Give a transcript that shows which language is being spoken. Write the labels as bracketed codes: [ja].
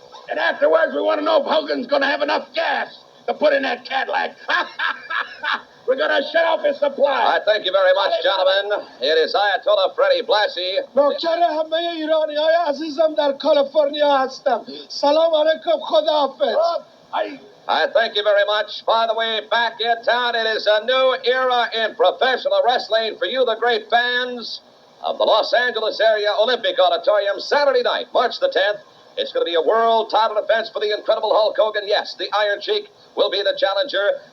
[en] And afterwards, we want to know if Hogan's going to have enough gas to put in that Cadillac. We're going to shut off his supply. Thank you very much, gentlemen. It is Ayatollah Freddie Blassie. [fa] نوکر همه ایرانی‌های عزیزم در کالیفرنیا هستم. سلام علیکم، خداحافظ. [en] I thank you very much. By the way, back in town, it is a new era in professional wrestling for you, the great fans of the Los Angeles area Olympic Auditorium, Saturday night, March the 10th. It's going to be a world title defense for the incredible Hulk Hogan. Yes, the Iron Sheik will be the challenger.